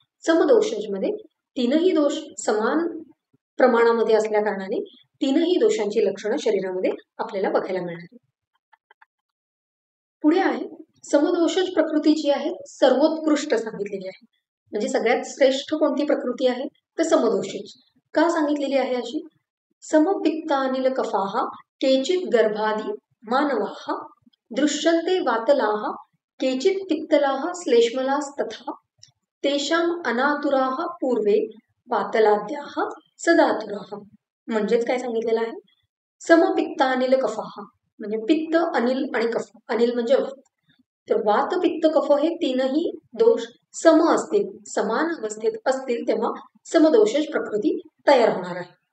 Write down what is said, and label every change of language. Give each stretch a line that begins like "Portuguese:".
Marathi: समदोषज मध्ये 3ही दोष समान प्रमाणामध्ये असल्या कारणाने 3ही दोषांची लक्षणं शरीरामध्ये आपल्याला बघायला मिळणार. पुढे आहे समदोषज प्रकृती जी आहे सर्वोत्कृष्ट सांगितलेली आहे. म्हणजे सगळ्यात श्रेष्ठ कोणती प्रकृती आहे? तर समदोषज. का सांगितलेली आहे अशी?
Sanskrit: समपित्तानिल कफाः केचित् गर्भादि मानवाः दृश्यन्ते वातलाः केचित् पित्तलाः श्लेष्मलास्तथा तेषाम अनातुराः पूर्वे वातलाद्याः सदातुराः.
Marathi: म्हणजेच काय सांगितलेलं आहे?
Sanskrit: समपित्तानिल कफाः
Marathi: म्हणजे पित्त, अनिल आणि कफ. अनिल म्हणजे वात. तर वात, पित्त, कफ हे 3ही दोष सम असतील, समान अवस्थेत असतील तेव्हा समदोषज प्रकृती तयार होणार आहे.